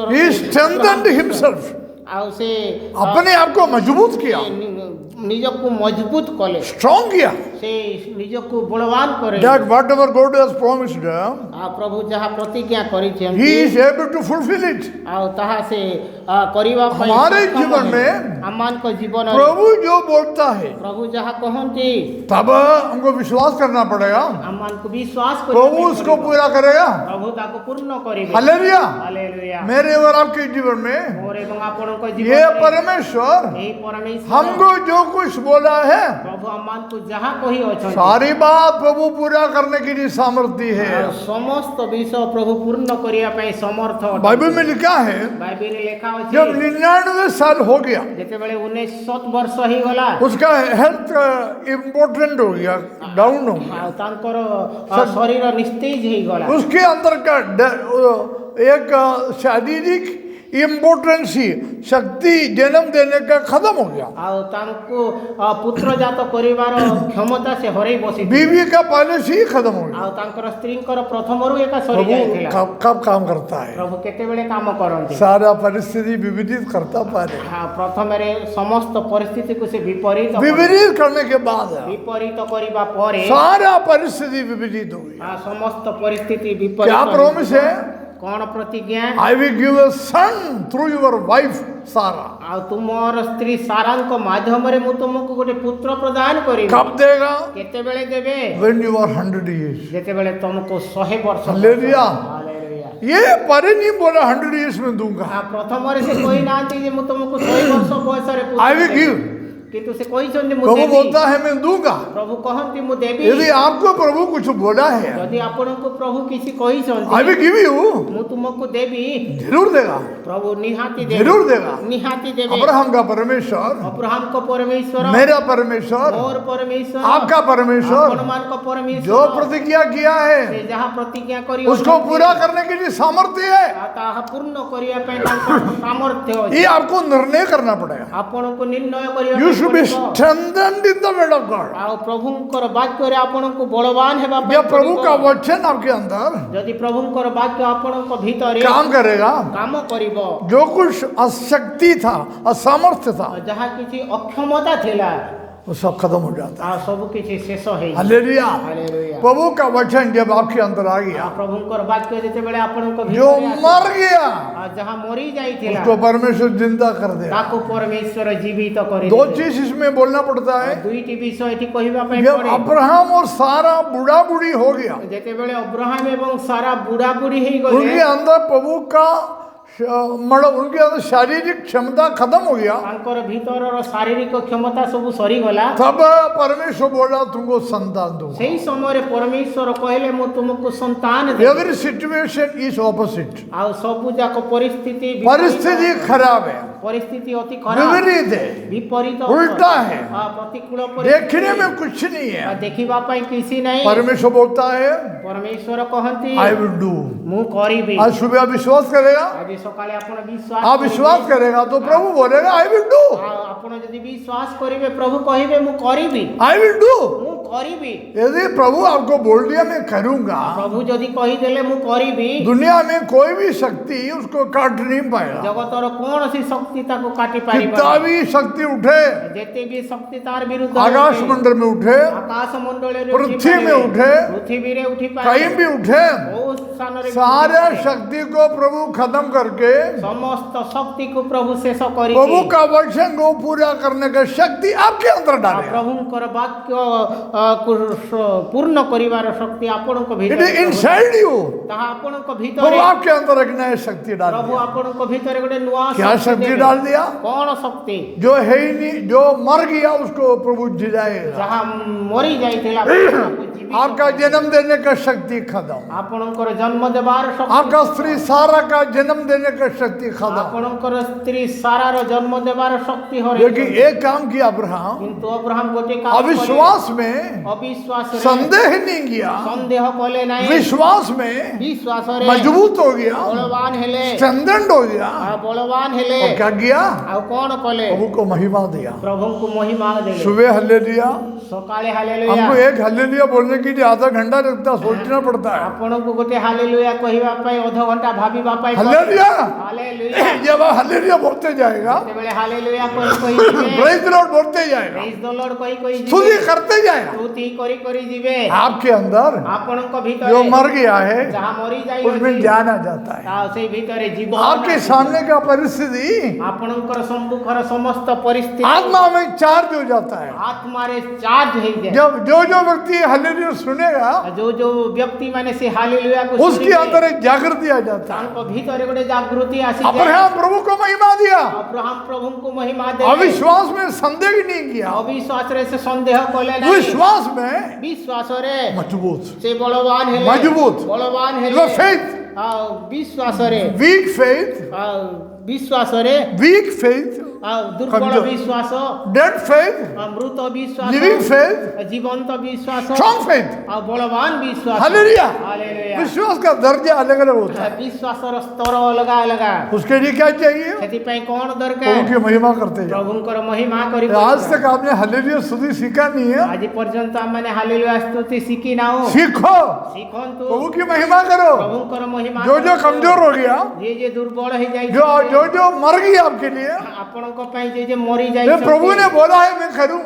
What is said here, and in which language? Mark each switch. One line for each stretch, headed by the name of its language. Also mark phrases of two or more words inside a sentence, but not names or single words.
English: He strengthened himself,
Odia: ଆଉ ସେ
Hindi: अपने आप को मजबूत किया,
Odia: ନିଜକୁ ମଜବୁତ କଲେ,
Hindi: स्ट्रॉन्ग किया,
Odia: ସେ ନିଜକୁ ବଳବାନ କରେ।
English: that whatever God has promised,
Odia: ଆଉ ପ୍ରଭୁ ଯାହା ପ୍ରତିଜ୍ଞା କରିଛନ୍ତି,
English: he is able to fulfill it।
Odia: ଆଉ ତାହା ସେ କରିବା ପାଇଁ
Hindi: हमारे
Odia: ସକ୍ଷମ
Hindi: जीवन
Odia: ହେବେ।
Hindi: में
Odia: ଆମମାନଙ୍କ ଜୀବନରେ
Hindi: प्रभु जो बोलता है
Odia: ପ୍ରଭୁ ଯାହା କହନ୍ତି,
Hindi: तब हमको विश्वास करना पड़ेगा,
Odia: ଆମମାନଙ୍କୁ ବିଶ୍ୱାସ
Hindi: प्रभु
Odia: କରିବାକୁ
Hindi: उसको
Odia: ପଡ଼ିବ।
Hindi: पूरा करेगा।
Odia: ପ୍ରଭୁ ତାକୁ ପୂର୍ଣ୍ଣ କରିବେ।
Hindi: हालेलुया।
Odia: ହାଲେଲୁୟା।
Hindi: मेरे और आपके जीवन में
Odia: ମୋର ଏବଂ ଆପଣଙ୍କ
Hindi: ये
Odia: ଜୀବନରେ
Hindi: परमेश्वर
Odia: ଏହି ପରମେଶ୍ୱର
Hindi: हमको जो कुछ बोला है,
Odia: ପ୍ରଭୁ ଆମମାନଙ୍କୁ ଯାହା କହି ଅଛନ୍ତି,
Hindi: सारी बात प्रभु पूरा करने के लिए सामर्थ्य है।
Odia: ଆଉ ସମସ୍ତ ବିଷୟ ପ୍ରଭୁ ପୂର୍ଣ୍ଣ କରିବା ପାଇଁ ସମର୍ଥ ଅଟନ୍ତି।
Hindi: बाइबल में लिखा है,
Odia: ବାଇବେଲରେ ଲେଖା ଅଛି,
Hindi: जब 99 साल हो गया,
Odia: ଯେତେବେଳେ 19 ବର୍ଷ ହେଇଗଲା,
Hindi: उसका
English: health important
Hindi: हो गया, डाउन हो गया,
Odia: ଆଉ ତାଙ୍କର ଶରୀର ନିସ୍ତେଜ ହେଇଗଲା।
Hindi: उसके अंदर का एक शारीरिक इम्पोर्टेंसी शक्ति जन्म देने का खत्म हो गया।
Odia: ଆଉ ତାଙ୍କୁ ପୁତ୍ର ଜାତ କରିବାର କ୍ଷମତା ସେ ହରେଇ ବସିଥିଲେ।
Hindi: बीवी का पहले से ही खत्म हो गया।
Odia: ଆଉ ତାଙ୍କର ସ୍ତ୍ରୀଙ୍କର ପ୍ରଥମରୁ ଏକା ସରି
Hindi: प्रभु
Odia: ଯାଇଥିଲା।
Hindi: कब काम करता है,
Odia: ପ୍ରଭୁ କେତେବେଳେ କାମ କରନ୍ତି,
Hindi: सारा परिस्थिति विपरीत करता पारे।
Odia: ପ୍ରଥମରେ ସମସ୍ତ ପରିସ୍ଥିତିକୁ ସେ ବିପରୀତ କରନ୍ତି।
Hindi: विपरीत करने के बाद
Odia: ବିପରୀତ କରିବା ପରେ
Hindi: सारा परिस्थिति विपरीत हो गई।
Odia: ସମସ୍ତ ପରିସ୍ଥିତି
Hindi: क्या
Odia: ବିପରୀତ
Hindi: प्रॉमिस है?
Odia: କଣ ପ୍ରତିଜ୍ଞା?
English: I will give a son through your wife Sarah।
Odia: ଆଉ ତୁମର ସ୍ତ୍ରୀ ସାରାଙ୍କ ମାଧ୍ୟମରେ ମୁଁ ତୁମକୁ ଗୋଟେ ପୁତ୍ର ପ୍ରଦାନ କରିବି।
Hindi: कब देगा?
Odia: କେତେବେଳେ ଦେବେ?
English: When you are 100 years।
Odia: ଯେତେବେଳେ ତୁମକୁ 100 ବର୍ଷ।
Hindi: हालेलुया।
Odia: ହାଲେଲୁୟା।
Hindi: ये परे नहीं बोला 100 years में दूंगा।
Odia: ପ୍ରଥମରେ ସେ କହିନାହାନ୍ତି ଯେ ମୁଁ ତୁମକୁ 100 ବର୍ଷ ବୟସରେ ପୁତ୍ର
English: I will
Odia: ଦେବି।
English: give।
Odia: କିନ୍ତୁ ସେ କହିଛନ୍ତି ମୁଁ
Hindi: प्रभु
Odia: ଦେବି।
Hindi: बोलता है मैं दूंगा।
Odia: ପ୍ରଭୁ କହନ୍ତି ମୁଁ ଦେବି।
Hindi: यदि आपको प्रभु कुछ बोला है,
Odia: ଯଦି ଆପଣଙ୍କୁ ପ୍ରଭୁ କିଛି କହିଛନ୍ତି,
English: I will give you।
Odia: ମୁଁ ତୁମକୁ ଦେବି।
Hindi: जरूर देगा,
Odia: ପ୍ରଭୁ ନିହାତି ଦେବେ।
Hindi: जरूर देगा।
Odia: ନିହାତି ଦେବେ।
Hindi: अब्राहम का परमेश्वर,
Odia: ଅବ୍ରାହମଙ୍କ ପରମେଶ୍ୱର,
Hindi: मेरा परमेश्वर,
Odia: ମୋର ପରମେଶ୍ୱର,
Hindi: आपका परमेश्वर
Odia: ଆପଣମାନଙ୍କ ପରମେଶ୍ୱର,
Hindi: जो प्रतिज्ञा किया
Odia: ସେ
Hindi: है
Odia: ଯାହା ପ୍ରତିଜ୍ଞା କରି
Hindi: उसको पूरा करने के लिए सामर्थ्य है।
Odia: ତାହା ପୂର୍ଣ୍ଣ କରିବା ପାଇଁ ତାଙ୍କର ସାମର୍ଥ୍ୟ ଅଛି।
Hindi: ये आपको निर्णय करना पड़ेगा।
Odia: ଆପଣଙ୍କୁ ନିର୍ଣ୍ଣୟ କରିବା
English: You
Odia: ପାଇଁ
English: should be
Odia: ପଡ଼ିବ।
English: strengthened in the word of God।
Odia: ଆଉ ପ୍ରଭୁଙ୍କର ବାକ୍ୟରେ ଆପଣଙ୍କୁ ବଳବାନ ହେବା ପାଇଁ
Hindi: जब प्रभु
Odia: ପଡ଼ିବ।
Hindi: का वचन आपके अंदर
Odia: ଯଦି ପ୍ରଭୁଙ୍କର ବାକ୍ୟ ଆପଣଙ୍କ ଭିତରେ
Hindi: काम करेगा,
Odia: କାମ କରିବ,
Hindi: जो कुछ अशक्ति था, असामर्थ्य था,
Odia: ଯାହା କିଛି ଅକ୍ଷମତା ଥିଲା,
Hindi: वो सब खत्म हो जाता है।
Odia: ଆଉ ସବୁ କିଛି ଶେଷ ହେଇଯିବ।
Hindi: हालेलुया।
Odia: ହାଲେଲୁୟା।
Hindi: प्रभु का वचन जब आपके अंदर आ गया,
Odia: ଆଉ ପ୍ରଭୁଙ୍କର ବାକ୍ୟ ଯେତେବେଳେ ଆପଣଙ୍କ
Hindi: जो
Odia: ଭିତରେ ଆସିବ,
Hindi: मर गया
Odia: ଆଉ ଯାହା ମରି ଯାଇଥିଲା
Hindi: उसको परमेश्वर जिंदा कर दे।
Odia: ତାକୁ ପରମେଶ୍ୱର ଜୀବିତ କରି
Hindi: दो चीज इसमें बोलना पड़ता है।
Odia: ଦୁଇଟି ବିଷୟ ଏଠି କହିବା ପାଇଁ
Hindi: जब
Odia: ପଡେ।
Hindi: अब्राहम और सारा बूढ़ा बूढ़ी हो गया,
Odia: ଯେତେବେଳେ ଅବ୍ରାହମ ଏବଂ ସାରା ବୁଢା ବୁଢୀ ହେଇଗଲେ,
Hindi: उनके अंदर प्रभु का मतलब उनके अंदर शारीरिक क्षमता खत्म हो गया,
Odia: ତାଙ୍କର ଭିତରର ଶାରୀରିକ କ୍ଷମତା ସବୁ ସରିଗଲା।
Hindi: तब परमेश्वर बोला तुमको संतान दूंगा।
Odia: ସେଇ ସମୟରେ ପରମେଶ୍ୱର କହିଲେ ମୁଁ ତୁମକୁ ସନ୍ତାନ ଦେବି।
English: every situation is opposite,
Odia: ଆଉ ସବୁ ଯାକ ପରିସ୍ଥିତି
Hindi: परिस्थिति खराब है,
Odia: ପରିସ୍ଥିତି ଅତି ଖରାପ,
Hindi: विपरीत है,
Odia: ବିପରୀତ,
Hindi: उल्टा है,
Odia: ପ୍ରତିକୂଳ
Hindi: देखने में कुछ नहीं है।
Odia: ଦେଖିବା ପାଇଁ କିଛି ନାହିଁ।
Hindi: परमेश्वर बोलता है
Odia: ପରମେଶ୍ୱର କହନ୍ତି
English: I will do.
Odia: ମୁଁ କରିବି।
Hindi: आज सुबह विश्वास करेगा,
Odia: ଆଜି ସକାଳେ ଆପଣ ବିଶ୍ୱାସ
Hindi: आप विश्वास करेगा तो प्रभु बोलेगा
English: I will do,
Odia: ଆପଣ ଯଦି ବିଶ୍ୱାସ କରିବେ ପ୍ରଭୁ କହିବେ ମୁଁ କରିବି,
English: I will do.
Odia: ମୁଁ କରିବି।
Hindi: यदि प्रभु आपको बोल दिया मैं करूंगा,
Odia: ପ୍ରଭୁ ଯଦି କହିଦେଲେ ମୁଁ କରିବି,
Hindi: दुनिया में कोई भी शक्ति उसको काट नहीं पाएगा।
Odia: ଜଗତର କୌଣସି ଶକ୍ତି ତାକୁ କାଟି ପାରିବ
Hindi: कितना भी शक्ति उठे,
Odia: ଯେତେ ବି ଶକ୍ତି ତାର ବିରୁଦ୍ଧ
Hindi: आकाश मंडल में उठे,
Odia: ଆକାଶ ମଣ୍ଡଳରେ
Hindi: पृथ्वी में उठे,
Odia: ପୃଥିବୀରେ ଉଠି
Hindi: कहीं भी उठे,
Odia: ବହୁତ ସ୍ଥାନରେ
Hindi: सारे शक्ति को प्रभु खत्म करके
Odia: ସମସ୍ତ ଶକ୍ତିକୁ ପ୍ରଭୁ ଶେଷ କରି
Hindi: प्रभु का वचन को पूरा करने का शक्ति आपके अंदर डालेगा।
Odia: ପ୍ରଭୁଙ୍କର ବାକ୍ୟ ପୂର୍ଣ୍ଣ କରିବାର ଶକ୍ତି ଆପଣଙ୍କ
English: इट
Odia: ଭିତରେ
English: is inside you.
Odia: ତାହା ଆପଣଙ୍କ
Hindi: प्रभु
Odia: ଭିତରେ
Hindi: आपके अंदर एक नया शक्ति डाल
Odia: ପ୍ରଭୁ
Hindi: दिया।
Odia: ଆପଣଙ୍କ ଭିତରେ ଗୋଟେ ନୂଆ
Hindi: क्या शक्ति
Odia: ଦେବେ।
Hindi: डाल दिया?
Odia: କଣ ଶକ୍ତି?
Hindi: जो है ही नहीं, जो मर गया उसको प्रभु जिलाएगा।
Odia: ଯାହା ମରି ଯାଇଥିଲା ତାକୁ ଜୀବିତ
Hindi: आपका
Odia: କରିବେ।
Hindi: जन्म देने का शक्ति खत्म,
Odia: ଆପଣଙ୍କର ଜନ୍ମ ଦେବାର ଶକ୍ତି,
Hindi: आपका स्त्री सारा का जन्म देने का शक्ति खत्म।
Odia: ଆପଣଙ୍କର ସ୍ତ୍ରୀ ସାରାର ଜନ୍ମ ଦେବାର ଶକ୍ତି ହରେଇ
Hindi: लेकिन एक काम किया अब्राहम,
Odia: କିନ୍ତୁ ଅବ୍ରାହମ ଗୋଟେ କାମ
Hindi: अविश्वास में
Odia: ଅବିଶ୍ୱାସରେ
Hindi: संदेह नहीं किया,
Odia: ସନ୍ଦେହ କଲେ ନାହିଁ,
Hindi: विश्वास में
Odia: ବିଶ୍ୱାସରେ
Hindi: मजबूत हो गया,
Odia: ବଳବାନ ହେଲେ,
Hindi: स्ट्रेंथेंड हो गया।
Odia: ବଳବାନ ହେଲେ।
Hindi: और क्या किया?
Odia: ଆଉ କଣ କଲେ?
Hindi: प्रभु को महिमा दिया।
Odia: ପ୍ରଭୁଙ୍କୁ ମହିମା ଦେଲେ।
Hindi: सुबह हल्लेलुया,
Odia: ସକାଳେ ହାଲେଲୁୟା।
Hindi: हमको एक हल्लेलुया बोलने के लिए आधा घंटा लगता, सोचना पड़ता है।
Odia: ଆପଣଙ୍କୁ ଗୋଟେ ହାଲେଲୁୟା କହିବା ପାଇଁ ଅଧଘଣ୍ଟା ଭାବିବା ପାଇଁ ପଡେ।
Hindi: हल्लेलुया,
Odia: ହାଲେଲୁୟା।
Hindi: जब आप हल्लेलुया बोलते जाएगा,
Odia: ଯେତେବେଳେ ହାଲେଲୁୟା କହି ଯିବେ,
English: praise the Lord
Hindi: बोलते जाएगा,
English: praise the Lord
Odia: କହି
Hindi: स्तुति
Odia: ଯିବେ,
Hindi: करते जाएगा,
Odia: ସ୍ତୁତି କରି ଯିବେ।
Hindi: आपके अंदर
Odia: ଆପଣଙ୍କ
Hindi: जो
Odia: ଭିତରେ
Hindi: मर गया है
Odia: ଯାହା ମରି
Hindi: उसमें
Odia: ଯାଇଅଛି
Hindi: जान आ जाता है।
Odia: ତା ସେଇ ଭିତରେ ଜୀବନ
Hindi: आपके
Odia: ଆସିବ।
Hindi: सामने का परिस्थिति
Odia: ଆପଣଙ୍କର ସମ୍ମୁଖର ସମସ୍ତ ପରିସ୍ଥିତି
Hindi: आत्मा में चार्ज हो जाता है।
Odia: ଆତ୍ମାରେ ଚାର୍ଜ ହେଇଯାଏ।
Hindi: जब जो व्यक्ति हल्लेलुया सुनेगा
Odia: ଯୋଉ ବ୍ୟକ୍ତି ମାନେ ସେ ହାଲେଲୁୟାକୁ
Hindi: उसके
Odia: ଶୁଣିବେ,
Hindi: अंदर एक जागृति आ जाता है।
Odia: ତାଙ୍କ ଭିତରେ ଗୋଟେ ଜାଗୃତି ଆସିଯାଏ।
Hindi: अब्राहम प्रभु को महिमा दिया,
Odia: ଅବ୍ରାହମ ପ୍ରଭୁଙ୍କୁ ମହିମା ଦେଲେ।
Hindi: अविश्वास में संदेह नहीं किया,
Odia: ଅବିଶ୍ୱାସରେ ସେ ସନ୍ଦେହ କଲେ ନାହିଁ,
Hindi: विश्वास में
Odia: ବିଶ୍ୱାସରେ
Hindi: मजबूत।
Odia: ସେ ବଳବାନ ହେଲେ, ମଜବୁତ। ବଳବାନ ହେଲେ।
English: Your faith,
Odia: ଆଉ ବିଶ୍ୱାସରେ
English: weak faith,
Odia: ଆଉ ବିଶ୍ୱାସରେ
English: weak faith,
Odia: ଆଉ ଦୁର୍ବଳ
Hindi: କମଜୋର।
Odia: ବିଶ୍ୱାସ,
English: dead faith,
Odia: ଆଉ ମୃତ ବିଶ୍ୱାସ,
English: living faith,
Odia: ଜୀବନ୍ତ ବିଶ୍ୱାସ,
English: strong faith।
Odia: ଆଉ ବଳବାନ ବିଶ୍ୱାସ।
Hindi: हालेलुया।
Odia: ହାଲେଲୁୟା।
Hindi: विश्वास का दर्जा अलग अलग होता है।
Odia: ବିଶ୍ୱାସର ସ୍ତର ଅଲଗା ଅଲଗା।
Hindi: उसके लिए क्या चाहिए?
Odia: ସେଥିପାଇଁ କଣ
Hindi: प्रभु
Odia: ଦରକାର?
Hindi: की महिमा करते जाओ।
Odia: ପ୍ରଭୁଙ୍କର ମହିମା କରି
Hindi: आज तक आपने हालेलुया स्तुति सीखा नहीं है,
Odia: ଆଜି ପର୍ଯ୍ୟନ୍ତ ଆମେ ହାଲେଲୁୟା ସ୍ତୁତି ଶିଖି ନାହୁଁ।
Hindi: सीखो,
Odia: ଶିଖନ୍ତୁ,
Hindi: प्रभु की महिमा करो।
Odia: ପ୍ରଭୁଙ୍କର ମହିମା
Hindi: जो
Odia: କରନ୍ତୁ।
Hindi: कमजोर हो गया,
Odia: ଯିଏ ଦୁର୍ବଳ ହେଇଯାଇଛି,
Hindi: जो मर गया आपके लिए,
Odia: ଆପଣଙ୍କ ପାଇଁ ଯିଏ ମରି
Hindi: ये
Odia: ଯାଇଛନ୍ତି,
Hindi: प्रभु ने बोला है मैं करूंगा,